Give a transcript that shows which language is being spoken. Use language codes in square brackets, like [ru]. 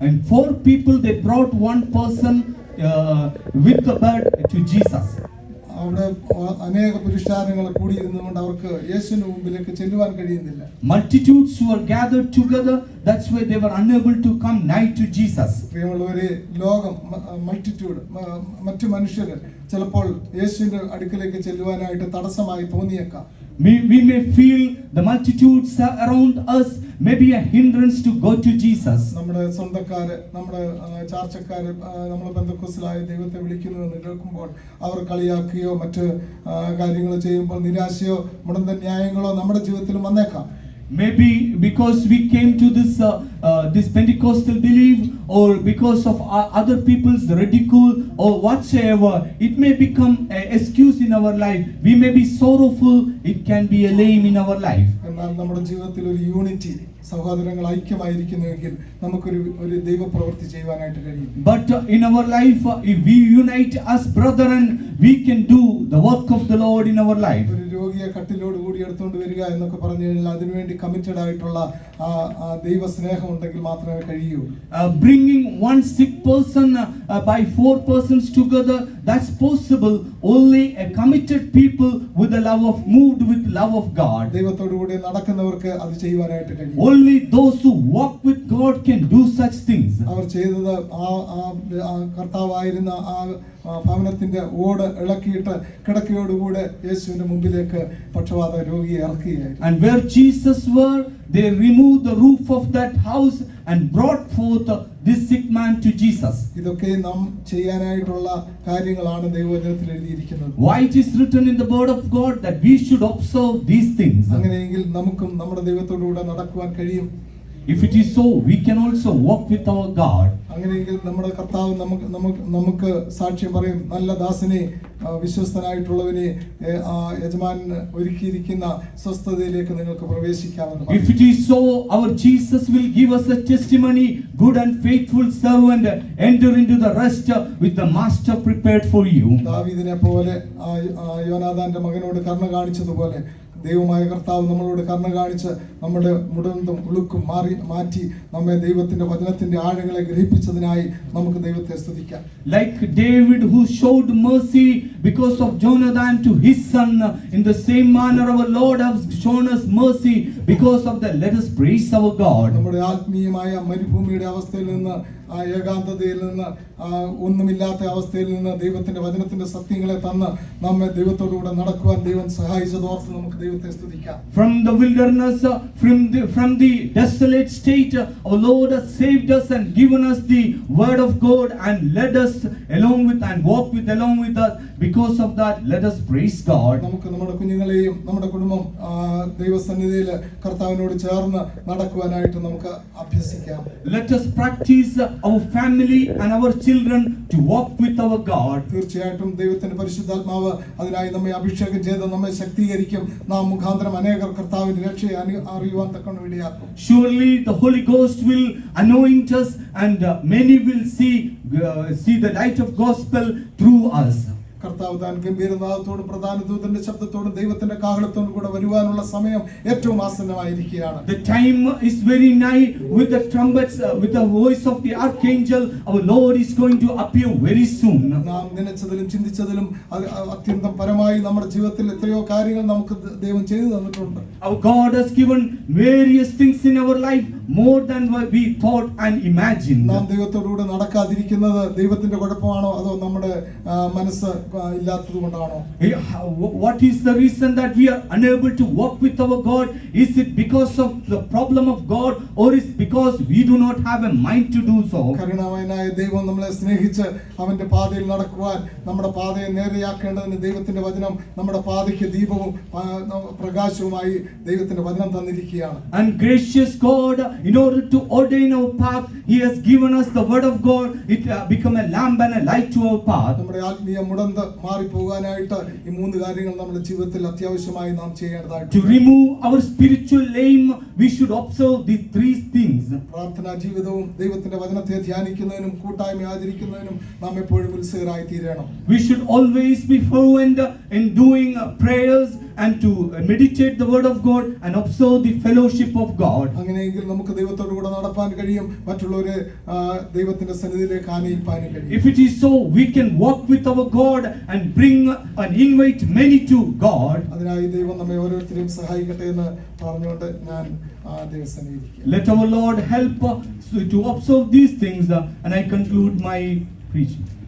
[en] And 4 people, they brought one person with the bed to Jesus. [ml] അവിടെ അനേക പുരുഷാരങ്ങൾ കൂടിയിരുന്നുകൊണ്ട് അവർക്ക് യേശുവിന്റെ മുമ്പിലേക്ക് ചെല്ലുവാൻ കഴിയുന്നില്ല. [en] Multitudes were gathered together, that's why they were unable to come nigh to Jesus. [ml] പ്രിയമുള്ളവരെ, ലോകം multitude മറ്റു മനുഷ്യർ ചിലപ്പോൾ യേശുവിന്റെ അടുക്കലേക്ക് ചെല്ലുവാനായിട്ട് തടസ്സമായി തോന്നിയേക്കാം. [en] We may feel the multitudes around us may be a hindrance to go to Jesus. [ml] നമ്മുടെ സ്വന്തക്കാര്, നമ്മുടെ ചാർച്ചക്കാര്, നമ്മുടെ ബന്ധുക്കോസിലായ ദൈവത്തെ വിളിക്കുന്നു എന്ന് കേൾക്കുമ്പോൾ അവർ കളിയാക്കുകയോ മറ്റ് കാര്യങ്ങൾ ചെയ്യുമ്പോൾ നിരാശയോ മുടന്ത ന്യായങ്ങളോ നമ്മുടെ ജീവിതത്തിൽ വന്നേക്കാം. [en] Maybe because we came to this Pentecostal belief, or because of other people's ridicule or whatsoever, it may become an excuse in our life. We may be sorrowful, it can be a lame in our life. [ml] എന്നാൽ നമ്മുടെ ജീവിതത്തിൽ ഒരു unity, സഹോദരങ്ങൾ ഐക്യമായിരിക്കുന്നുവെങ്കിൽ നമുക്കൊരു ദൈവപ്രവൃത്തി ചെയ്യുവാനായിട്ട് കഴിയും. [en] But in our life, if we unite as brethren, we can do the work of the Lord in our life. [ml] ഒരു രോഗിയെ കട്ടിലോട് കൂടി എടുത്തുകൊണ്ട് വരിക എന്നൊക്കെ പറഞ്ഞു കഴിഞ്ഞാൽ അതിനുവേണ്ടി കമ്മിറ്റഡ് ആയിട്ടുള്ള ദൈവ സ്നേഹം ഉണ്ടെങ്കിൽ മാത്രമേ കഴിയൂ. [en] Bringing one sick person by 4 persons together, that's possible only a committed people with the love of moved with love of God. [ml] ദൈവത്തോടു കൂടി നടക്കുന്നവർക്ക് അത് ചെയ്യുവാനായിട്ട് കഴിയും. [en] Only those who walk with God can do such things. [ml] അവർ ചെയ്തത് കർത്താവായിരുന്ന ആ ഭവനത്തിന്റെ ഓട് ഇളക്കിയിട്ട് കിടക്കയോടുകൂടെ യേശുവിന്റെ മുമ്പിലേക്ക് പക്ഷവാത രോഗിയെ ഇറക്കുകയായിരുന്നു. [en] And where Jesus were, they removed the roof of that house and brought forth this sick man to Jesus. [ml] ഇതൊക്കെ നാം ചെയ്യാനായിട്ടുള്ള കാര്യങ്ങളാണ് ദൈവവചനത്തിൽ എഴുതിയിരിക്കുന്നത്. [en] Why it is written in the word of God that we should observe these things. [ml] അങ്ങനെയെങ്കിൽ നമുക്കും നമ്മുടെ ദൈവത്തോടുകൂടെ നടക്കുവാൻ കഴിയും. [en] If it is so, we can also walk with our God. [ml] അങ്ങനെയെങ്കിൽ നമ്മുടെ കർത്താവ് നമുക്ക് സാക്ഷ്യം പറയും, നല്ല ദാസനെ, വിശ്വസ്തനായിട്ടുള്ളവനെ യജമാനന് ഒരുക്കിയിരിക്കുന്ന സ്വസ്ഥതയിലേക്ക് നിങ്ങൾക്ക് പ്രവേശിക്കാമെന്ന്. [en] If it is so, our Jesus will give us a testimony, good and faithful servant, enter into the rest with the master prepared for you. [ml] ദാവീദിനെ പോലെ യോനാഥാന്റെ മകനോട് കരുണ കാണിച്ചതുപോലെ ദൈവമായ കർത്താവ് നമ്മളോട് കരുണ കാണിച്ച് നമ്മുടെ മുടന്തും ഉളുക്കും മാറ്റി നമ്മെ ദൈവത്തിന്റെ വചനത്തിന്റെ ആഴങ്ങളെ ഗ്രഹിപ്പിച്ചതിനായി നമുക്ക് ദൈവത്തെ സ്തുതിക്കാം. [en] Like David who showed mercy because of Jonathan to his son, in the same manner our Lord has shown us mercy because of that. Let us praise our God. [ml] നമ്മുടെ ആത്മീയമായ മരുഭൂമിയുടെ അവസ്ഥയിൽ നിന്ന്, ആ ഏകാന്തതയിൽ നിന്ന്, ഒന്നുമില്ലാത്ത അവസ്ഥയിൽ നിന്ന് ദൈവത്തിന്റെ വചനത്തിന്റെ സത്യങ്ങളെ തന്ന് നമ്മെ ദൈവത്തോടുകൂടെ നടക്കുവാൻ ദൈവം സഹായിച്ചതോർത്ത് നമുക്ക് ദൈവത്തെ സ്തുതിക്കാം. [en] From the wilderness, from the desolate state, our Lord has saved us and given us the word of God and led us along with and walk along with us. Because of that, let us praise God. [ml] നമുക്ക് നമ്മുടെ കുഞ്ഞുങ്ങളെയും നമ്മുടെ കുടുംബം ദൈവസന്നിധിയിൽ കർത്താവിനോട് ചേർന്ന് നടക്കുവാനായിട്ട് നമുക്ക് അഭ്യസിക്കാം. [en] Let us practice our family and our children children to walk with our God. [ml] തീർച്ചയായിട്ടും ദൈവത്തിന്റെ പരിശുദ്ധാത്മാവ് അതിനായി നമ്മെ അഭിഷേകം ചെയ്ത് നമ്മെ ശക്തീകരിക്കും. നാം മുഖാന്തരം അനേകർ കർത്താവിന്റെ രക്ഷയെ അറിയുവാൻ തക്കവണ്ണം ഇടയാക്കും. [en] Surely the Holy Ghost will anoint us, and many will see the light of gospel through us. [ml] കർത്താവ് താൻ ഗംഭീരനാദത്തോടും പ്രധാന ദൂതന്റെ ശബ്ദത്തോടും ദൈവത്തിന്റെ കാഹളത്തോടും കൂടെ വരുവാനുള്ള സമയം ഏറ്റവും ആസന്നമായിരിക്കുകയാണ്. [en] The time is very nigh. With the trumpets, with the voice of the archangel, our Lord is going to appear very soon. [ml] നാം നനച്ചതിലും ചിന്തിച്ചതിലും അത്യന്തം പരമായി നമ്മുടെ ജീവിതത്തിൽ എത്രയോ കാര്യങ്ങൾ നമുക്ക് ദൈവം ചെയ്തു തന്നിട്ടുണ്ട്. [en] Our God has given various things in our life, more than what we thought and imagined. [ml] നാം ദൈവത്തോടുകൂടെ നടക്കാതിരിക്കുന്നത് ദൈവത്തിന്റെ കുഴപ്പമാണോ അതോ നമ്മുടെ മനസ്സ് ഇല്ലാത്തത് കൊണ്ടാണോ? [en] What is the reason that we are unable to walk with our God? Is it because of the problem of God, or is it because we do not have a mind to do so? [ml] കരുണാമയനായ ദൈവം നമ്മളെ സ്നേഹിച്ച് അവന്റെ പാതയിൽ നടക്കുവാൻ നമ്മുടെ പാതയെ നേരെയാക്കേണ്ടതിന് ദൈവത്തിന്റെ വചനം നമ്മുടെ പാതയ്ക്ക് ദീപവും പ്രകാശവുമായി ദൈവത്തിന്റെ വചനം തന്നിരിക്കുകയാണ്. [en] And gracious God, in order to ordain our path, He has given us the word of God. It become a lamp and a light to our path. [ml] നമ്മുടെ ആത്മീയ മുടന്ത് മാറിപ്പോകാനായിട്ട് ഈ മൂന്ന് കാര്യങ്ങൾ നമ്മുടെ ജീവിതത്തിൽ അത്യാവശ്യമായി നാം ചെയ്യേണ്ടതായിട്ട്. [en] To remove our spiritual lame, we should observe the three things. [ml] പ്രാർത്ഥനാ ജീവിതവും ദൈവത്തിന്റെ വചനത്തെ ധ്യാനിക്കുന്നതിനും കൂട്ടായ്മ ആചരിക്കുന്നതിനും നാം എപ്പോഴും ഉത്സുകരായി തീരണം. [en] We should always be fluent in doing prayers and to meditate the word of God and observe the fellowship of God. [ml] അങ്ങനെയെങ്കിൽ നമുക്ക് ദൈവത്തോടു കൂടെ നടപ്പാൻ കഴിയും, മറ്റുള്ളവരെ ദൈവത്തിന്റെ സന്നിധിയിലേക്ക് ആനയിപ്പാനും കഴിയും. [en] If it is so, we can walk with our God and bring and invite many to God. [ml] അതിനായി ദൈവം നമ്മെ ഓരോരുത്തരെയും സഹായിക്കട്ടെ എന്ന് പറഞ്ഞുകൊണ്ട് ഞാൻ ദൈവസന്നിധിയിലേക്ക്. [en] Let our Lord help us to observe these things, and I conclude my preaching.